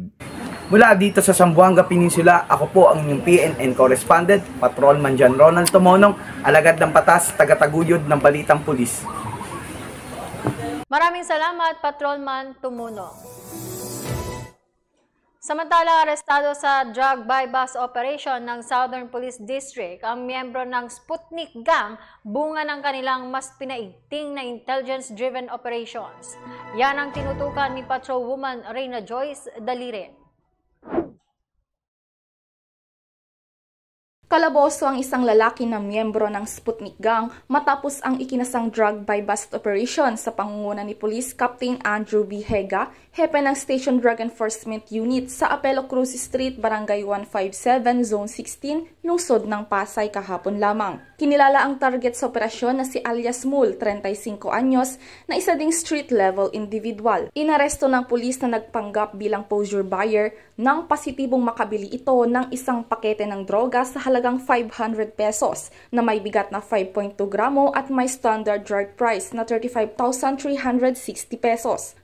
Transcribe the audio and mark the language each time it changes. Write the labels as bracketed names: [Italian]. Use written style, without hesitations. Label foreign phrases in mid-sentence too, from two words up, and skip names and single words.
[Filipino] Mula dito sa Zamboanga Peninsula, ako po ang inyong PNN correspondent, Patrolman John Ronald Tumonong, alagad ng batas, tagataguyod ng Balitang Pulis. Maraming salamat, Patrolman Tumonong. Samantala, arestado sa [English] drug buy-bust operation [Filipino] ng Southern Police District ang miyembro ng Sputnik Gang, bunga ng kanilang mas pinaigting na [English] intelligence-driven operations. [Filipino] Yan ang tinutukan ni Patrolwoman Reyna Joyce Dalire. Kalaboso ang isang lalaki na miyembro ng Sputnik Gang matapos ang ikinasang [English] drug buy-bust operation [Filipino] sa pangunguna ni Police Captain Andrew B. Hega, hepe ng Station Drug Enforcement Unit sa Apelo Cruz Street, Barangay 157, Zone 16, lungsod ng Pasay kahapon lamang. Kinilala ang target sa operasyon na si alias Mul, 35 anyos, na isa ding [English] street-level individual. [Filipino] Inaresto ng pulis na nagpanggap bilang [English] posure buyer [Filipino] nang positibong makabili ito ng isang pakete ng droga sa halagang 500 pesos na may bigat na 5.2 gramo at may [English] standard drug price [Filipino] na 35,360 pesos.